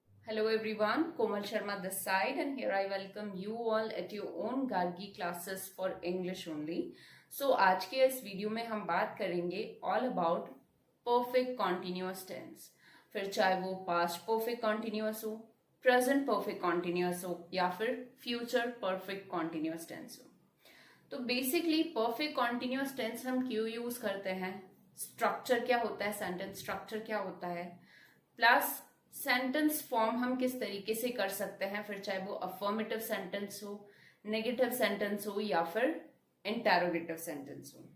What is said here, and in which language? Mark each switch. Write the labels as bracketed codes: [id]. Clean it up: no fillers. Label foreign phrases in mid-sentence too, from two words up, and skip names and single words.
[en] Hello everyone, Komal Sharma this side, and here I welcome you all at your own Gargi classes for English only. [hi] So आज के इस वीडियो में हम बात करेंगे [en] all about perfect continuous tense. [hi] फिर चाहे वो [en] past perfect continuous [hi] हो, [en] present perfect continuous [hi] हो या फिर [en] future perfect continuous tense [hi] हो. तो [en] basically perfect continuous tense [hi] हम क्यों यूज करते हैं, स्ट्रक्चर क्या होता है, [en] sentence structure [hi] क्या होता है, [en] plus sentence form [hi] हम किस तरीके से कर सकते हैं, फिर चाहे वो [en] affirmative sentence [hi] हो, [en] negative sentence [hi] हो या फिर [en] interrogative sentence [hi] हो.